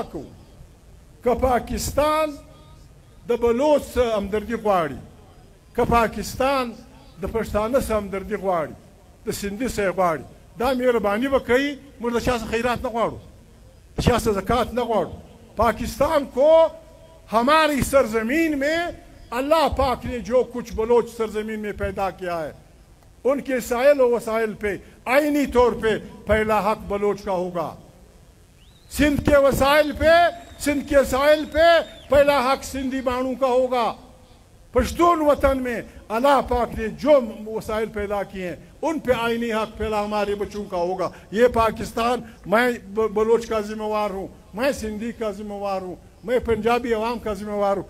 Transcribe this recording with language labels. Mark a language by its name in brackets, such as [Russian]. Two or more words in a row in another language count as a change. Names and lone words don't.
[Pashto] کوو که پاکستان د بلوڅ څه همدردي غواړي که پاکستان د پښتانه څه همدردي غواړي د سندي څه یې غواړي دا مهرباني به کوي موږ د چا څه خیرات نه غواړو [Urdu] د چا څه زکات نه غواړو پاکستان کو ہماری سرزمین میں اللہ پاک نے جو کچھ بلوچ سرزمین میں پیدا کیا ہے ان کے سائل و وسائل پہ آئینی طور پہ پہلا حق بلوچ کا ہوگا سندھ کے وسائل پہ سندھ کے ساحل پہ پہلا حق سندھی مانو کا ہوگا. پشتون وطن میں اللہ پاک نے جو وسائل پیدا کیے ہیں ان پہ آئینی حق پہلا ہمارے بچوں کا ہوگا. یہ پاکستان، میں بلوچ کا ذمے وار ہوں، میں سندھی کا ذمے وار ہوں، میں پنجابی عوام کا ذمے وار ہوں.